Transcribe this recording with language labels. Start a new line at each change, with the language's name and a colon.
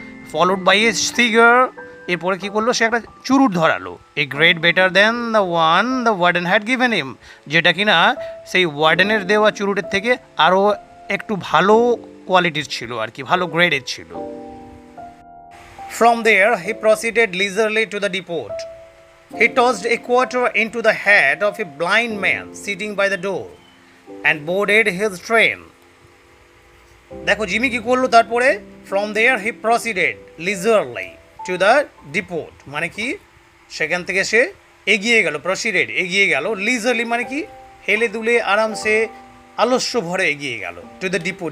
English: followed by a cigar,
Bangla: এরপরে কী করলো, সে একটা চুরুট ধরালো।
English: a great better than the one the warden had given him,
Bangla: যেটা কিনা সেই ওয়ার্ডেনের দেওয়া চুরুটের থেকে আরও একটু ভালো কোয়ালিটির ছিল আর কি, ভালো গ্রেডের ছিল।
English: From there he proceeded leisurely to the depot. He tossed a quarter into the head of a blind man sitting by the door and boarded his train.
Bangla: দেখো জিমি কি করলো তারপরে,
English: from there he proceeded leisurely to the depot,
Bangla: মানে কি সেখান থেকে সে এগিয়ে গেল, প্রসিডেড এগিয়ে গেল, লিজারলি মানে কি হেলে দুলে আরামসে আলস্য ভরে এগিয়ে গেল,
English: To the depot.